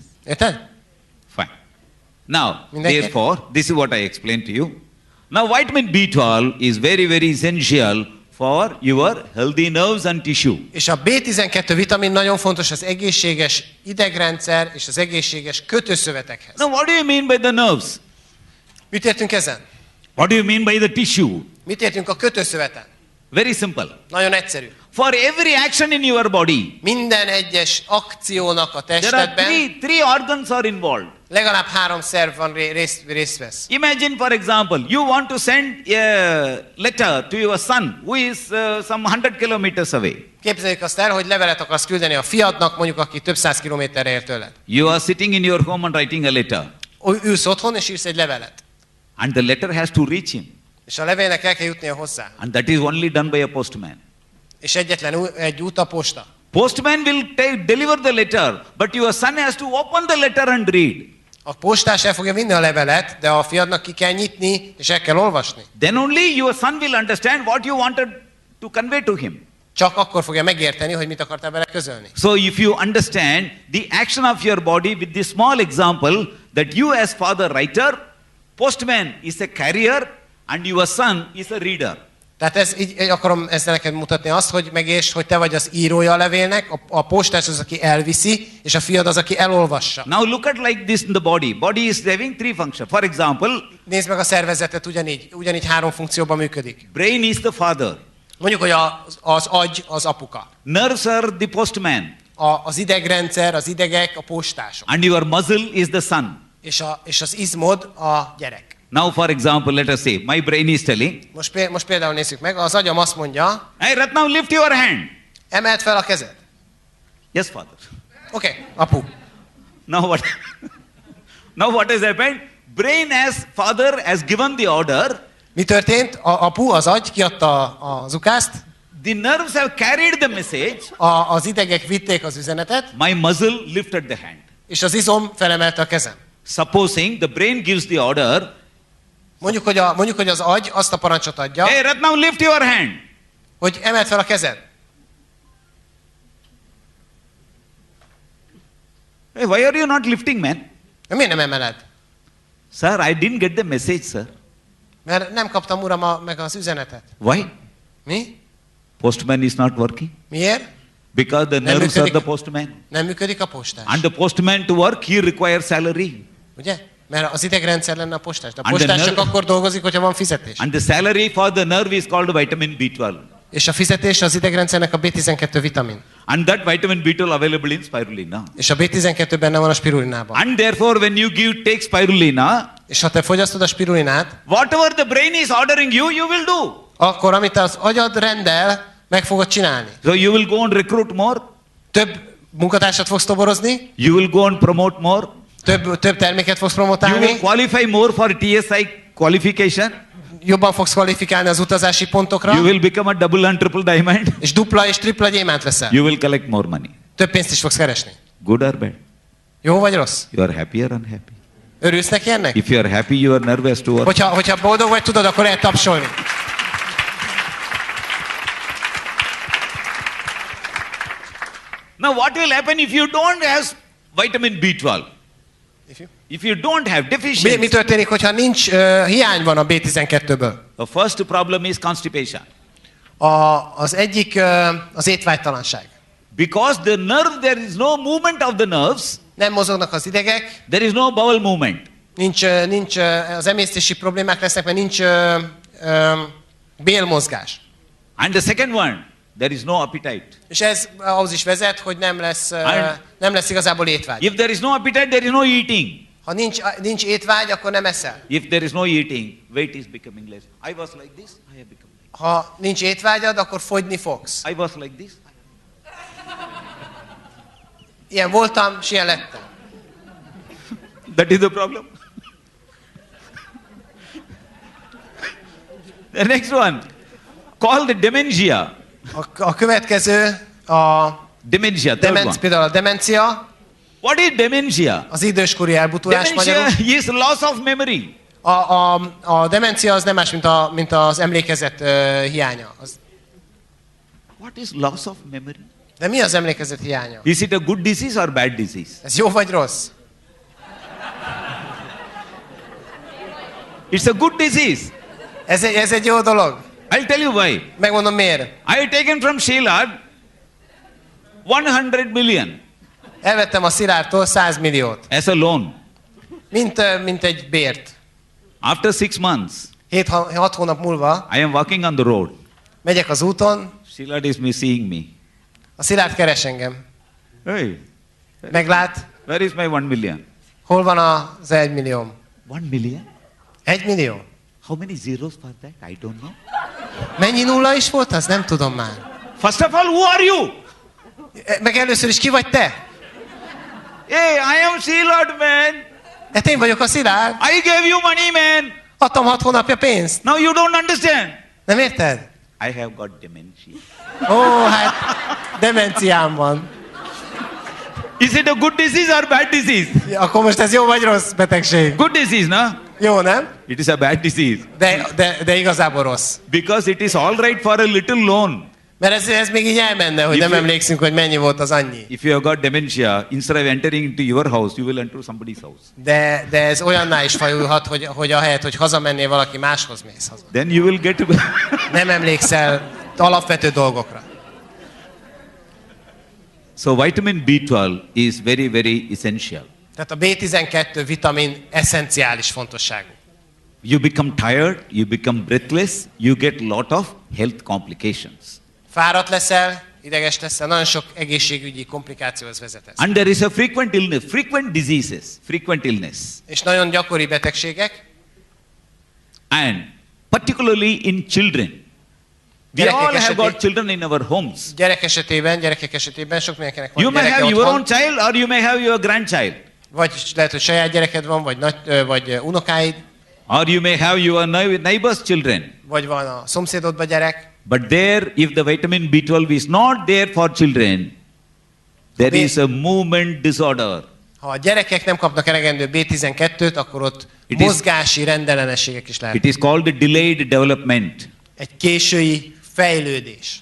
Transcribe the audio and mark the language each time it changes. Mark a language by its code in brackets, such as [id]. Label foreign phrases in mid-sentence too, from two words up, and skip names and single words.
[hu] Érted? [en] Fine. Now, [hu] Mindenki- [en] therefore, this is what I explained to you. Now, vitamin B12 is very, very essential for your healthy nerves and tissue. [hu] És a B12 vitamin nagyon fontos az egészséges idegrendszer és az egészséges kötőszövetekhez. [en] Now, what do you mean by the nerves? [hu] Mit értünk ezen? [en] What do you mean by the tissue? [hu] Mit értünk a kötőszöveten? [en] Very simple. [hu] Nagyon egyszerű. [en] For every action in your body, [hu] Minden egyes akciónak a [en] there are [hu] testedben [en] three organs are involved. [hu] legalább 3 szerv van részt vesz. [en] Imagine, for example, you want to send a letter to your son who is some 100 kilometers away. [hu] Képzeljük azt el, hogy levelet akarsz küldeni a fiadnak, mondjuk aki több száz kilométerre ér tőled. [en] You are sitting in your home and writing a letter. [hu] Ülsz otthon és írsz egy levelet. [en] And the letter has to reach him. [hu] És a levélnek el kell jutnia hozzá. [en] And that is only done by a postman. [hu] És egyetlen egy út a posta. [en] Postman will deliver the letter, but your son has to open the letter and read. [hu] A postás el fogja vinni a levelet, de a fiadnak ki kell nyitni, és el kell olvasni. [en] Then only your son will understand what you wanted to convey to him. [hu] Csak akkor fogja megérteni, hogy mit akartál vele közölni. [en] So if you understand the action of your body with this small example, that you as father writer, postman is a carrier, and your son is a reader. [hu] Tehát így akarom ezzel neked mutatni azt, hogy megértsd, hogy te vagy az írója a levélnek, a postás az, aki elviszi, és a fiad az, aki elolvassa. [en] Now look at like this in the body. Body is having three functions. For example, [hu] Nézd meg a szervezetet, ugyanígy 3 funkcióban működik. [en] brain is the father. [hu] Mondjuk, hogy az agy az apuka. [en] Nerves are the postman. [hu] Az idegrendszer, az idegek, a postások. [en] And your muscle is the son. [hu] És az izmod a gyerek. [en] Now for example, let us say, my brain is telling, [hu] Most például nézzük meg, az agyam azt mondja, [en] hey Ratnam, lift your hand. [hu] emeld fel a kezed. [en] Yes, father. [hu] Oké, apu. [en] Now what has happened? Brain as father has given the order. [hu] Mi történt? A apu, az agy kiadta az ukászt. [en] The nerves have carried the message. [hu] Az idegek vitték az üzenetet. [en] My muscle lifted the hand. [hu] És az izom felemelte a kezem. [en] Supposing the brain gives the order. [hu] Mondjuk, hogy az agy azt a parancsot adja. [en] Hey, Ratnam, lift your hand. [hu] Hogy emeld fel a kezed. [en] Hey, why are you not lifting, man? [hu] De miért nem emeled? [en] Sir, I didn't get the message, sir. [hu] Mert nem kaptam, uram, meg az üzenetet. [en] Why? [hu] Mi? [en] Postman is not working. [hu] Miért? [en] Because the nerves are the postman. [hu] Nem működik a postás. [en] And the postman to work, he requires salary. [hu] Ugye? Mert az idegrendszer lenne a postás. De a postás csak akkor dolgozik, hogyha van fizetés. [en] And the salary for the nerve is called vitamin B12. [hu] És a fizetés az idegrendszernek a B12 vitamin. [en] And that vitamin B12 available in spirulina. [hu] És a B12 benne van a spirulinában. [en] And therefore when you take spirulina, [hu] és ha te fogyasztod a spirulinát, [en] whatever the brain is ordering you, you will do. [hu] Akkor amit az agyad rendel, meg fogod csinálni. [en] So you will go and recruit more. [hu] Több munkatársat fogsz toborozni. [en] You will go and promote more. [hu] Több terméket fogsz promotálni. [en] You will qualify more for TSI qualification. [hu] Jobban fogsz kvalifikálni az utazási pontokra. [en] You will become a double and triple diamond. [hu] És dupla és tripla gyémánt leszel. [en] You will collect more money. [hu] Több pénzt is fogsz keresni. [en] Good or bad? [hu] Jó vagy rossz? [en] You are happy or unhappy? [hu] Örülsz neki ennek? [en] If you are happy, you are nervous to work. [hu] Hogyha boldog vagy, tudod, akkor lehet tapsolni. [en] Now what will happen if you don't have vitamin B12? If you don't have deficiency. [hu] Mi történik, hogyha nincs hiány van a B12-ből? [en] The first problem is constipation. [hu] Az egyik az étvágytalanság. [en] Because the nerve, there is no movement of the nerves. [hu] Nem mozognak az idegek. [en] There is no bowel movement. [hu] Nincs az emésztési problémák lesznek, mert nincs bélmozgás. [en] And the second one, there is no appetite. [hu] És ez ahhoz is vezet, hogy nem lesz igazából étvágy. [en] If there is no appetite, there is no eating. [hu] Ha nincs étvágy, akkor nem eszel. [en] If there is no eating, weight is becoming less. I was like this, I have become like this. [hu] Ha nincs étvágyad, akkor fogyni fogsz. [en] I was like this. [hu] Ilyen voltam, és ilyen lettem. [en] That is the problem. The next one, called dementia. [hu] A következő a [en] Dementia. [hu] például a demencia. [en] What is dementia? [hu] Az időskori elbutulás magyarul. [en] Dementia is loss of memory. [hu] A demencia az nem más, mint az emlékezet hiánya. [en] What is loss of memory? [hu] De mi az emlékezet hiánya? [en] Is it a good disease or bad disease? [hu] Ez jó vagy rossz? [en] It's a good disease. [hu] Ez egy jó dolog. [en] I'll tell you why. [hu] Megmondom miért. [en] I have taken from Sheila 100 million. [hu] Elvettem a Szilárdtól 100 milliót. [en] As a loan. [hu] Mint egy bért. [en] After 6 months. [hu] 6 hónap múlva. [en] I am walking on the road. [hu] Megyek az úton. [en] Sheila is seeing me. [hu] A Szilárd keres engem. [en] Hey. [hu] Meglát. [en] Where is my 1 million? [hu] Hol van az 1 millióm? [en] 1 million? [hu] 1 millió? [en] How many zeros for that? I don't know. [hu] Mennyi nulla is volt az? Nem tudom már. [en] First of all, who are you? [hu] Meg először is ki vagy te? [en] Hey, I am Sheila, man. [hu] Hát én vagyok a Szilárd. [en] I gave you money, man. [hu] Adtam 6 hónapja pénzt. [en] Now you don't understand. [hu] Nem érted? [en] I have got dementia. [hu] Ó, hát demenciám van. [en] Is it a good disease or bad disease? [hu] Ja, akkor most ez jó vagy rossz betegség? [en] Good disease, [hu] na? Jó, nem? [en] It is a bad disease. [hu] De igazából rossz. [en] Because it is all right for a little loan. [hu] Mert ez még így elmenne, hogy nem emlékszünk, hogy mennyi volt az annyi. [en] If you have got dementia, instead of entering into your house, you will enter somebody's house. [hu] De ez olyanná is fajulhat, hogy ahelyett, hogy hazamennél, valaki máshoz mész haza. [en] Then you will get [hu] Nem emlékszel alapvető dolgokra. [en] So vitamin B12 is very, very essential. [hu] Tehát a B12 vitamin eszenciális fontosságú. [en] You become tired, you become breathless, you get lot of health complications. [hu] Fáradt leszel, ideges leszel, nagyon sok egészségügyi komplikációhoz vezet ez. [en] And there is a frequent illness, frequent diseases, frequent illness. [hu] És nagyon gyakori betegségek. [en] And particularly in children. We all have got children in our homes. [hu] Gyerekek esetében sok mindenkinek van [en] You may [hu] gyereke [en] have your [hu] otthon. [en] own child or you may have your grandchild. [hu] Vagy lehet, hogy saját gyereked van, vagy unokáid. [en] Or you may have your neighbor's children. [hu] Vagy van a szomszédodban gyerek. [en] But there, if the vitamin B12 is not there for children, there is a movement disorder. [hu] Ha a gyerekek nem kapnak elegendő B12-t, akkor ott mozgási rendellenességek is lehetnek. [en] It is called a delayed development. [hu] Egy késői fejlődés.